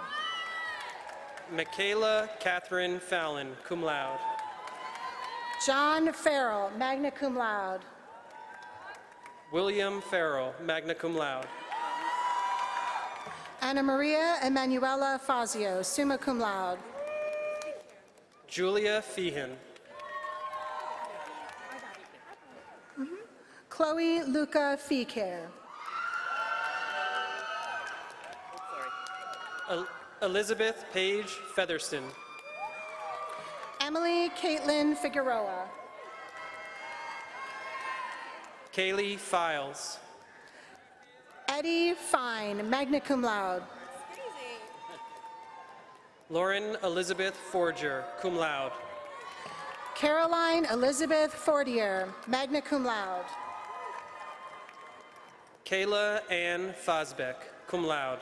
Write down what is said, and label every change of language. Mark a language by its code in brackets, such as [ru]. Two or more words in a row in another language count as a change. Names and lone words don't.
[en] Michaela Catherine Fallon, [la] cum laude. [en] John Farrell, [la] magna cum laude. [en] William Farrell, [la] magna cum laude. [en] Anna Maria Emanuela Fazio, [la] summa cum laude. [en] Julia Feehan. Chloe Luca Feecare. Elizabeth Paige Featherston. Emily Caitlin Figueroa. Kaylee Files. Eddie Fine, [la] magna cum laude. [en] Lauren Elizabeth Forger, [la] cum laude. [en] Caroline Elizabeth Fortier, [la] magna cum laude. [en] Kayla Ann Fosbeck, [la] cum laude.